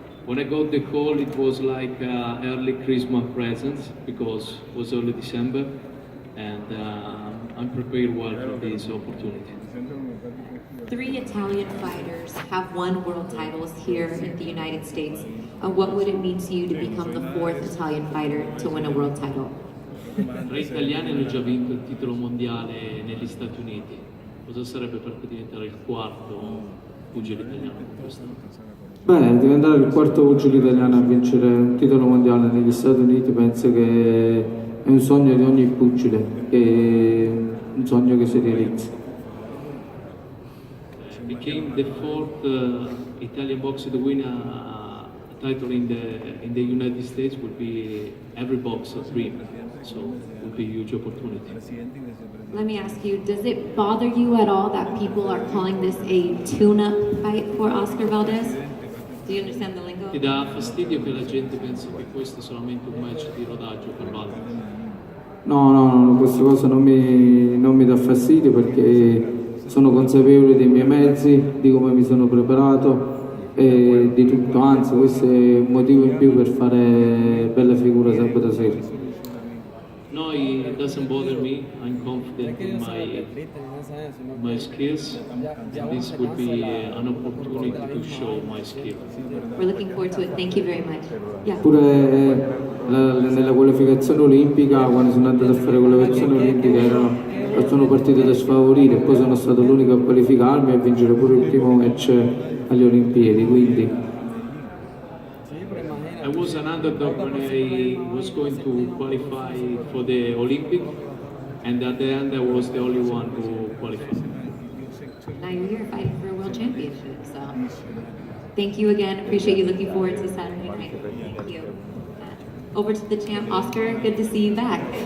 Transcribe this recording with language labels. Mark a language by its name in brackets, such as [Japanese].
[English] When I got the call, it was like early Christmas presents, because it was early December, and I'm prepared well for this opportunity. 3 Italian fighters have won world titles here in the United States. What would it mean to you to become the 4th Italian fighter to win a world title? [Italian] 3 italiani hanno già vinto il titolo mondiale negli Stati Uniti. Cosa sarebbe per te diventare il 4º pugile italiano con questo? Beh, diventare il 4º pugile italiano a vincere un titolo mondiale negli Stati Uniti penso che è un sogno di ogni pugile, è un sogno che si realizza. [English] Became the 4th Italian boxer to win a title in the United States would be every boxer's dream, so it would be a huge opportunity. Let me ask you, does it bother you at all that people are calling this a tune-up fight for Oscar Valdez? Do you understand the lingo? [Italian] Ti dà fastidio che la gente pensi che questo è solamente un match di rodaggio per Valdez? No, questa cosa non mi dà fastidio, perché sono consapevole dei miei mezzi, di come mi sono preparato e di tutto, anzi questo è un motivo in più per fare bella figura sabato sera. [English] No, it doesn't bother me. I'm confident in my skills. This would be an opportunity to show my skill. We're looking forward to it. Thank you very much. Yeah. [Italian] Pure nella qualificazione olimpica, quando sono andato a fare qualificazione olimpica sono partito da sfavorito e poi sono stato l'unico a qualificarmi e a vincere pure il primo match alle Olimpiadi, quindi [English] I was an underdog when I was going to qualify for the Olympic, and at the end I was the only one who qualified. Now you're here fighting for a world championship, so thank you again. Appreciate you. Looking forward to Saturday night. Thank you. Over to the champ, Oscar. Good to see you back.